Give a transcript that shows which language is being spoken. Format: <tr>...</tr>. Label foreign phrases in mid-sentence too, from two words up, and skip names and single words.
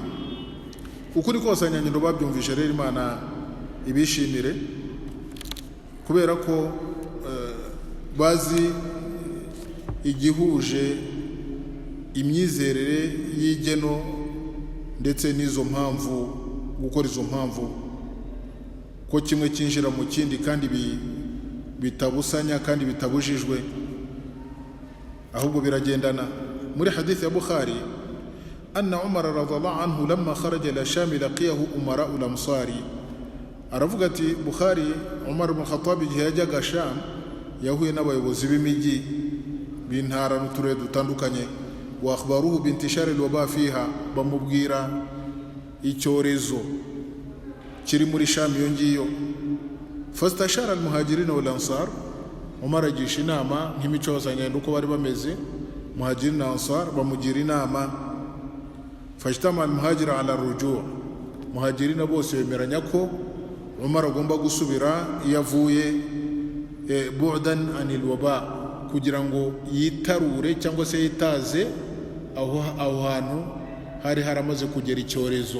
<rw>Ukuri kose abanyanyendo babyumvishe rero Imana ibishimire, kubera ko bazi igihuje imyizerere y'igeno ndetse n'izo mpamvu, gukora izo mpamvu ko kimwe cyinjira mu kindi kandi bitabusanya kandi bitabujijwe, ahubwo biragendana. Muri hadith ya Bukhari,</rw> <ar>أن عمر رضي الله عنه لما خرج إلى الشام لقيه أمراء الأمصار.</ar> <rw>Aravuga ati Bukhari, Umar ibn Khattab igihe yajyaga Sham yahuye n'abayobozi b'imijyi b'intara n'uturere dutandukanye.</rw> <ar>وأخبروه بانتشار الوباء فيها,</ar> <rw>bamubwira icyorezo kiri muri Sham iyo ngiyo.</rw> <ar>فاستشار المهاجرين والأنصار,</ar> <rw>Umar agisha inama nk'imico y'abanyarwanda uko bari bameze muhajirin na ansar bamugira inama.</rw> <ar>فاجتمع المهاجر على رجوع,</ar> <rw>muhajirina bose bemeranya ko Umar agomba gusubira iyo avuye</rw> <ar>بعدا عن الوباء,</ar> <rw>kugira ngo yitarure cyangwa se yitaze aho hantu hari haramaze kugera icyorezo.</rw>